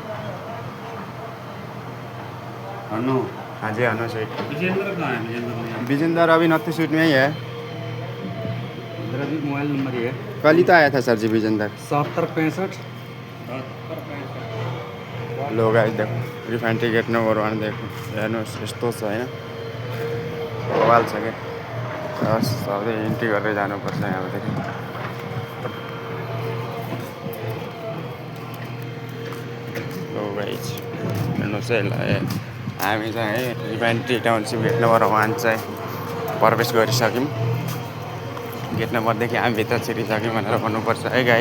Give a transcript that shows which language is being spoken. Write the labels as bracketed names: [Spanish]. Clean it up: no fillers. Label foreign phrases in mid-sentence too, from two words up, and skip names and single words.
[Hindi] अनु हाँ जी अनु स्वीट विजेंद्र कहाँ है विजेंद्र विजेंदर अभी [English] north suite [Hindi] में ही है मेरा भी मोबाइल नंबर ही है कल ही तो आया था सर जी विजेंदर 7065 लोग आए देखो रिफाइनरी गेट नम्बर 1 देखो [Nepali] हेर्नुहोस् यस्तो छ होइन बवाल छ क्या सधैँ इन्ट्री गरेर जानुपर्छ यहाँदेखि। लो गाइज हेर्नुहोस् है ल हामी चाहिँ है [English] refinery township gate number 1 [Nepali] चाहिँ प्रवेश गरिसक्यौँ गेट नम्बरदेखि हामी भित्र छिरिसक्यौँ भनेर भन्नुपर्छ है गाइज।